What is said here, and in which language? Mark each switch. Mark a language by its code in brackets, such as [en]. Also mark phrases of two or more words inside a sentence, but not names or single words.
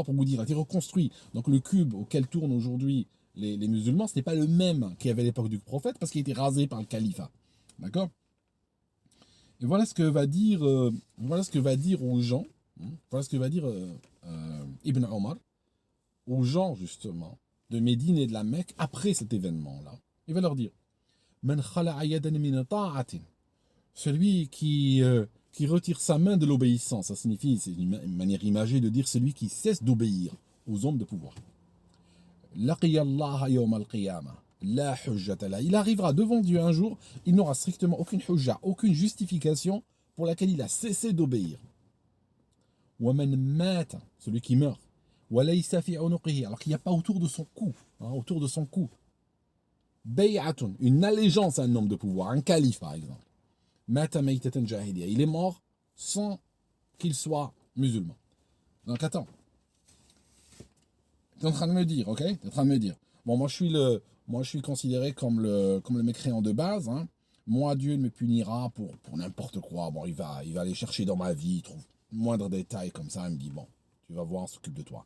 [fr] Pour vous dire, a été reconstruit. Donc le cube auquel tournent aujourd'hui les musulmans, ce n'est pas le même qu'il y avait à l'époque du prophète, parce qu'il a été rasé par le califat. D'accord? Et voilà ce que va dire, aux gens, voilà ce que va dire Ibn Omar, aux gens justement, de Médine et de la Mecque, après cet événement-là. Il va leur dire, [ar] من خلع يدا من طاعة. [fr] Celui qui retire sa main de l'obéissance, ça signifie, c'est une manière imagée de dire celui qui cesse d'obéir aux hommes de pouvoir. [ar] لقي الله يوم القيامة. لا حجة له. [fr] Il arrivera devant Dieu un jour, il n'aura strictement aucune hujja, aucune justification pour laquelle il a cessé d'obéir. [ar] ومن مات, [fr] celui qui meurt. [ar] وليس في عنقه, [fr] alors qu'il n'y a pas autour de son cou, bay'atun, une allégeance à un homme de pouvoir, un calife par exemple. [ar] مات ميتة جاهلية, [fr] il est mort sans qu'il soit musulman. Donc attends. Tu es en train de me dire, ok? Tu es en train de me dire. Bon, moi je suis considéré comme le mécréant de base. Moi, Dieu me punira pour n'importe quoi. Bon, il va aller chercher dans ma vie, il trouve moindre détail comme ça, il me dit, bon, tu vas voir, on s'occupe de toi.